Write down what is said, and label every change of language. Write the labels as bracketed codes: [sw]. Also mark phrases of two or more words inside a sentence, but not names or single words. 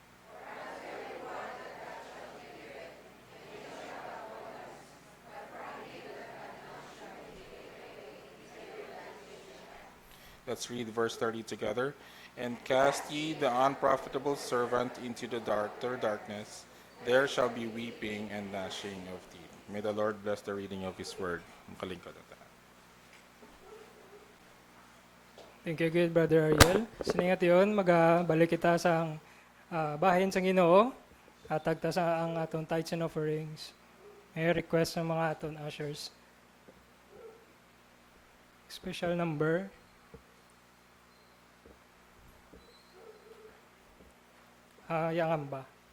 [en] Let's read verse 30 together. And cast ye the unprofitable servant into the darkness. There shall be weeping and gnashing of teeth. May the Lord bless the reading of His word. Thank you, good Brother Ariel. [ceb] Siningat yun, magbalik kita sa bahin sa Ginoo at tagta sa ang atong [en] tithes and offerings. [ceb] May request ng mga atong ushers. [en] Special number. Yang ba?